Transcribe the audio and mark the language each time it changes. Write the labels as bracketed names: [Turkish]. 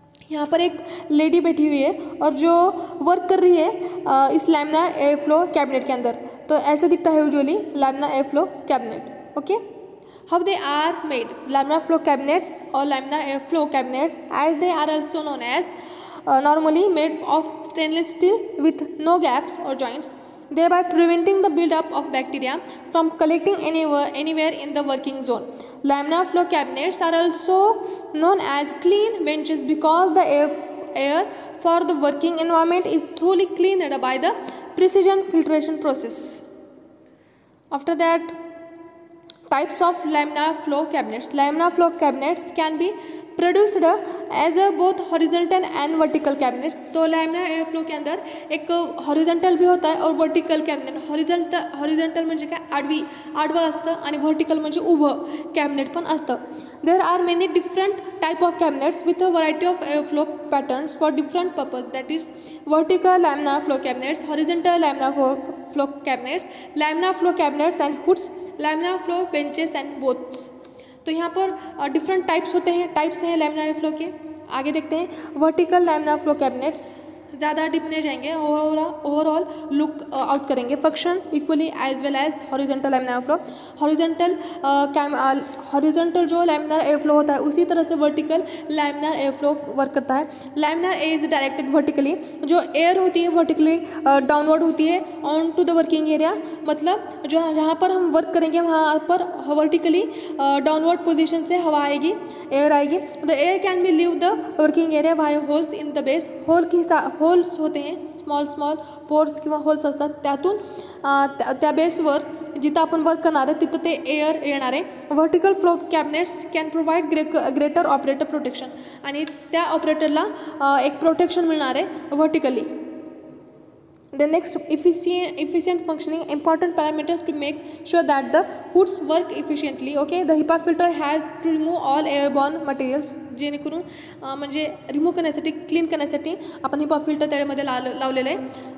[Hindi] यहाँ पर एक लेडी बैठी हुई है और जो वर्क कर रही है इस लैमिनार एयर फ्लो कैबिनेट के अंदर। तो ऐसे दिखता है usually laminar air flow cabinet. [English] okay, how they are made laminar flow cabinets [Hindi] और [English] Laminar air flow cabinets as they are also known as normally made of stainless steel with no gaps or joints, thereby preventing the build-up of bacteria from collecting anywhere in the working zone. Laminar flow cabinets are also known as clean benches because the air for the working environment is thoroughly cleaned by the precision filtration process. After that, types of laminar flow cabinets. Laminar flow cabinets can be produced as a both horizontal and vertical cabinets. [Hindi] तो laminar air flow के अंदर एक horizontal भी होता है और vertical cabinet. [Marathi] Horizontal म्हणजे काय, आडवं असतं आणि व्हर्टिकल म्हणजे उभं कॅबिनेट पण असतं. [English] There are many different type of cabinets with a variety of air flow patterns for different purpose, that is vertical laminar flow cabinets, horizontal laminar flow cabinets, laminar flow cabinets and hoods, laminar flow benches and booths. [Hindi] तो यहाँ पर different types हैं laminar air flow के। आगे देखते हैं vertical laminar flow cabinets. ज़्यादा dip नहीं जाएंगे, ओवरऑल लुक आउट करेंगे [English] Function equally as well as horizontal laminar flow. [Hindi] Horizontal जो लैमिनार एयर फ्लो होता है उसी तरह से vertical laminar air flow work करता है। [English] laminar air is directed vertically, [Hindi] जो एयर होती है वर्टिकली डाउनवर्ड होती है on to the working area, मतलब जो जहाँ पर हम वर्क करेंगे वहाँ पर वर्टिकली डाउनवर्ड पोजिशन से हवा आएगी, एयर आएगी। [English] The air can be leave the working area by holes in the base. [Hindi] Holes होते हैं, [Marathi] स्मॉल पोर्स किंवा होल्स असतात, त्यातून त्या बेसवर जिथं आपण वर्क करणार आहे तिथं ते एअर येणार आहे। [English] vertical flow cabinets can provide greater operator protection, [Marathi] आणि त्या ऑपरेटरला एक प्रोटेक्शन मिळणार आहे vertically. [English] The next, efficient functioning, important parameters to make sure that the hoods work efficiently. Okay, the HEPA filter has to remove all airborne materials, [Marathi] जेणेकरून म्हणजे remove करण्यासाठी, clean करण्यासाठी आपण HEPA फिल्टर त्यामध्ये लावलेलं आहे।